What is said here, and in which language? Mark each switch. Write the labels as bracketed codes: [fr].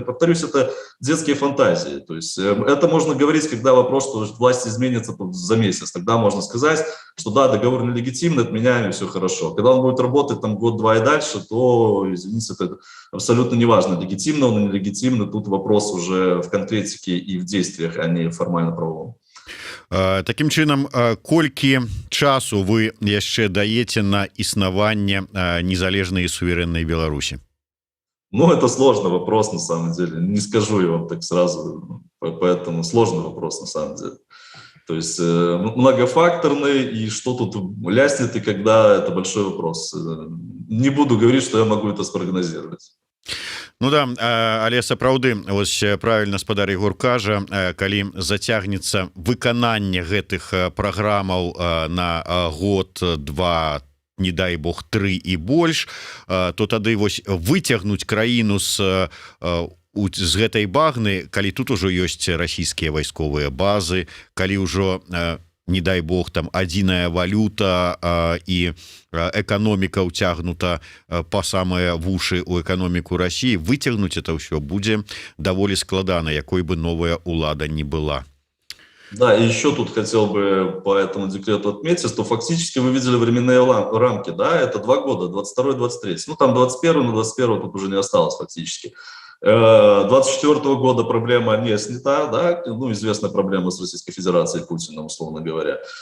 [ru] Повторюсь, это детские фантазии. То есть это можно говорить, когда вопрос, что власть изменится за месяц. Тогда можно сказать, что да, договор нелегитимный, отменяем, и все хорошо. Когда он будет работать там год-два и дальше, то, извините, это абсолютно неважно, легитимно он или нелегитимно. Тут вопрос уже в конкретике и в действиях, а не формально-правовом. [be] Таким чынам, колькі часу вы яшчэ даеце на існаванне незалежнай і суверэннай Беларусі? [ru] Ну, это сложный вопрос, на самом деле. Не скажу я вам так сразу, поэтому сложный вопрос, на самом деле. То есть многофакторный, и что тут ляснет, и когда, это большой вопрос. Не буду говорить, что я могу это спрогнозировать. [be] Ну да, але сапраўды, вось правильно спадар Егор кажа, калі зацягнецца выкананне гэтых праграмаў на год, два, не дай бог 3 і больш, то тады вось выцягнуць краіну з гэтай багны, калі тут ужо ёсць расійскія вайсковыя базы, калі ўжо не дай бог там адзіная валюта і эканоміка ўцягнута па самыя вушы у эканоміку России, выцягнуць это ўсё будзе даволі складана, якой бы новая улада не была. [ru] Да, и еще тут хотел бы по этому декрету отметить, что фактически вы видели временные рамки, да, это 2 года, 22-23, ну там 21 на 21 тут уже не осталось фактически. 24 года проблема не снята, да, ну, известная проблема с Российской Федерацией Путина, условно говоря.